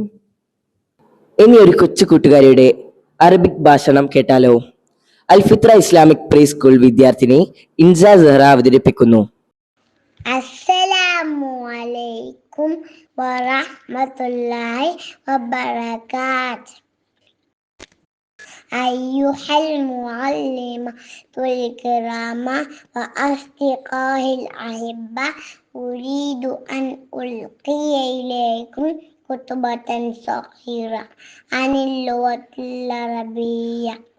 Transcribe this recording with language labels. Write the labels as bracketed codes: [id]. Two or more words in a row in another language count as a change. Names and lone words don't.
[ml] ഇനി ഒരു കൊച്ചു കൂട്ടുകാരിയുടെ അറബിക് ഭാഷണം കേട്ടാലോ? അൽഫിത്ര ഇസ്ലാമിക് പ്രീ സ്കൂൾ വിദ്യാർത്ഥിനി ഇൻസ സെഹ്റ അവതരിപ്പിക്കുന്നു. [ar] السلام عليكم ورحمة الله وبركاته. أيها المعلمة الكرام وأصدقائي الأحبة، أريد أن ألقي إليكم خطبة صغيرة عن اللغة العربية.